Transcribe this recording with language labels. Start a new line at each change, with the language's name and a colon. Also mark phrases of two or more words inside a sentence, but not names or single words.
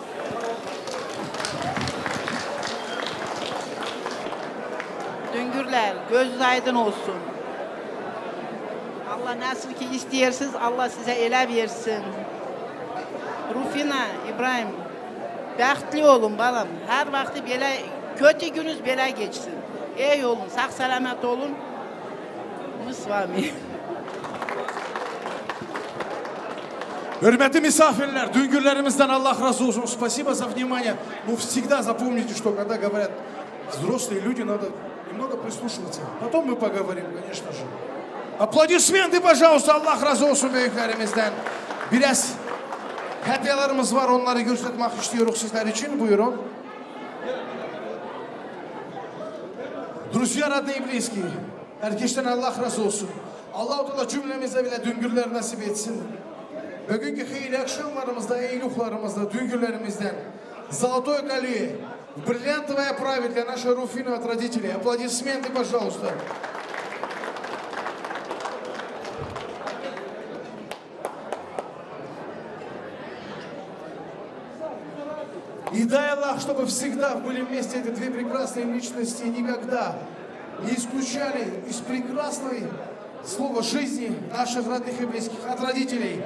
Turkish: Düngürler, gözünüz aydın olsun. Allah nasıl ki isteyersiniz, Allah size ele versin. Rufina, İbrahim, bəxtli olun balam. Her vakti belə, kötü gününüz belə geçsin. İyi olun, sağ selamet olun.
Russian: Мы с вами.
Turkish: Hürmetli misafirler, düngürlerimizden Allah razı olsun.
Russian: Спасибо за внимание. Но всегда запомните, что когда говорят взрослые люди, надо немного прислушиваться. Потом мы поговорим, конечно же. Аплодисменты, пожалуйста,
Turkish: Allah razı olsun büyüklerimizden. Biraz hediyelerimiz var. Onları göstermek istiyoruz sizler için. Buyurun.
Russian: Друзья, родные и близкие,
Turkish: herkesten Allah razı olsun. Allah-u Teala cümlemize bile düngürler nasip etsin. Bugünkü hayırlı akşamlarımızda, eyluklarımızda, düngürlerimizden
Russian: Золотой колье, бриллиантовая оправа для нашей Руфины от родителей. Аплодисменты, пожалуйста. И дай Аллах, чтобы всегда были вместе эти две прекрасные личности, никогда не исключали из прекрасной слова жизни наших родных и близких от родителей.